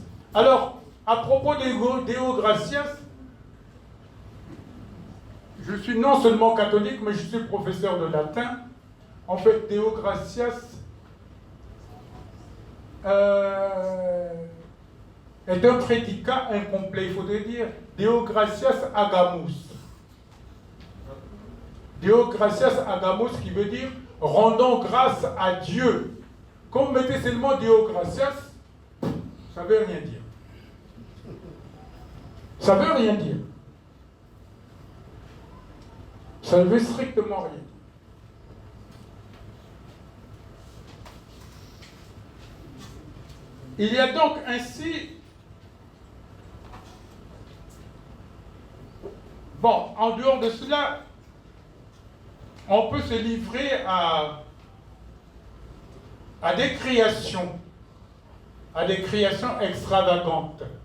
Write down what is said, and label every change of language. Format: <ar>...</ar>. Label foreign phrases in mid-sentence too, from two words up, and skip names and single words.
<fr>Alors, à propos de</fr> <la>Deo gratias,</la> <fr>je suis non seulement catholique, mais je suis professeur de latin. En fait,</fr> <la>Deo gratias</la> <fr>est un prédicat incomplet. Il faudrait dire</fr> <la>Deo gratias agamus. Deo gratias agamus,</la> <fr>qui veut dire rendons grâce à Dieu. Quand vous mettez seulement</fr> <la>Deo gratias,</la> <fr>ça ne veut rien dire. Ça ne veut rien dire. Ça ne veut strictement rien dire. Il y a donc ainsi, bon, en dehors de cela, on peut se livrer à des créations extravagantes.</fr>